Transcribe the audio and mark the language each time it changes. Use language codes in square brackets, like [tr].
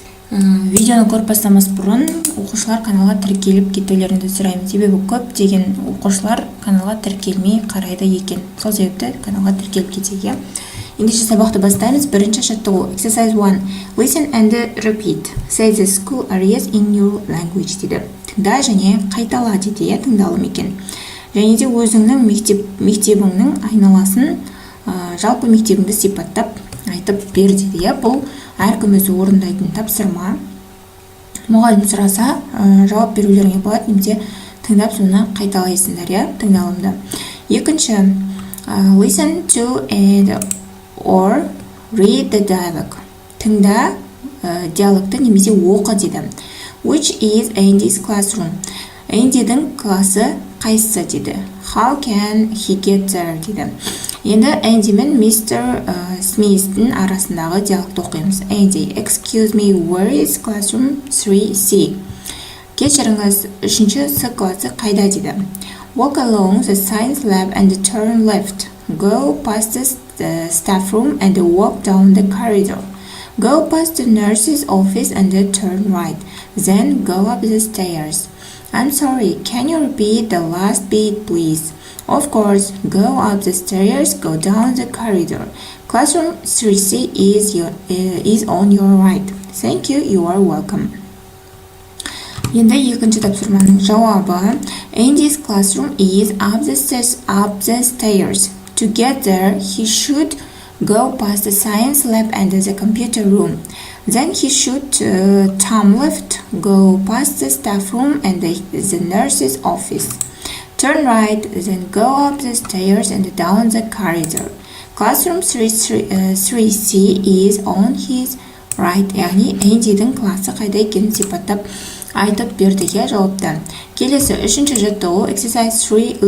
[kk] Видеоны көріп бастамас бұрын оқушылар каналға тіркеліп кетулеріңізді сұраймын. Себебі көптеген оқушылар каналға тіркелмей қарайды екен. Сол себепті каналға тіркеліп кетейік. Ендеше сабақты бастаймыз. Бірінші жаттығу [en] Exercise 1. Listen and repeat. Say the school areas in your language [kk] дейді. Тыңда және қайтала дейді, тыңдалым екен. Және де өзіңнің мектебіңнің айналасын, жалпы мектебіңді сипаттап айтып бер дейді. Бұл әркім өзі орындайтын тапсырма. Мұғалім сұраса, жауап берулеріңе болады, немесе тыңдап соны қайталайсыңдар, тыңдалымды. Екінші, [en] listen to and or read the dialogue. [kk] Тыңда диалогты немесе оқы дейді. [en] Which is Andy's classroom? [kk] Andy'дің класы қайсысы дейді. [en] How can he get there [kk] дейді. Енді [en] Andy [kk] мен [en] Mr. [kk] Smith'тің арасындағы диалогты оқимыз. [en] Andy, excuse me, where is classroom 3C? [kk] Кешіріңіз, 3-ші С класы қайда дейді. [en] Walk along the science lab and turn left. Go past the staff room and walk down the corridor. Go past the nurse's office and turn right. Then go up the stairs. I'm sorry, can you repeat the last bit, please? Of course, go up the stairs, go down the corridor. Classroom 3C is on your right. Thank you, you are welcome. [kk] Енді екінші тапсырманың жауабы [en] Andy's classroom is up the stairs. To get there, he should go past the science lab and the computer room. Then he should turn left, go past the staff room and the nurse's office. Turn right, then go up the stairs and down the corridor. Classroom 3C is on his right. [kk] Яғни Andy'дің класы қайда екенін сипаттап айтып бердіге жауапты. Келесі үшінші жаттығу Exercise 3.